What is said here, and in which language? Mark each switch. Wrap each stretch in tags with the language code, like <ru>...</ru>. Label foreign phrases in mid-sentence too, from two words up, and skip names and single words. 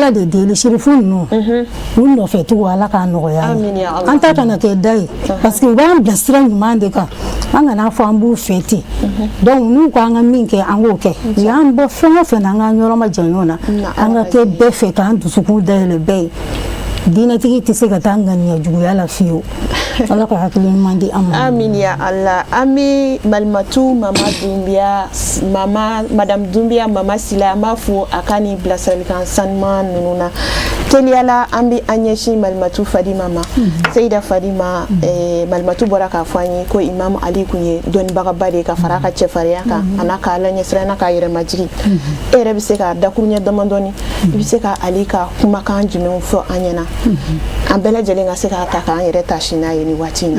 <bm>Ala de deli sirifu ninnu u nɔfɛtigiw Ala k'a nɔgɔya an ta kana kɛ da ye</bm> <fr>parce que</fr> <bm>u b'an bilasira ɲuman de kan an kana fɔ an b'u fɛ ten donc n'u ko an ka min kɛ an k'o kɛ u y'an bɔ fɛn o fɛn na an k'an yɔrɔ ma janya o na an ka kɛ bɛɛ fɛ k'an dusukun dayɛlɛ bɛɛ ye diinɛtigi tɛ se ka taa ŋaniya juguya la fiyewu Ala ka hakili ɲuman di an ma</bm> <ar>آمين يا الله</ar> <bm>an bɛ Malimatu Madame Dumbiya Mama Sila an b'a fɔ a ka nin bilasiralikan sanuman ninnu na teliyala an bɛ an ɲɛsin Malimatu Fadima ma Seyda Fadima Malimatu bɔra k'a fɔ an ye ko Imam Ali kun ye dɔnnibagaba de ka fara a ka cɛfarinya kan a n'a ka Ala ɲɛsira n'a ka yɛrɛmajigi e yɛrɛ bɛ se ka dakuruɲɛ damadɔni I bɛ se ka Ali ka kumakan jumɛnw fɔ an ɲɛna an bɛɛ lajɛlen ka se k'a ta k'an yɛrɛ tasi n'a ye nin waati in na</bm>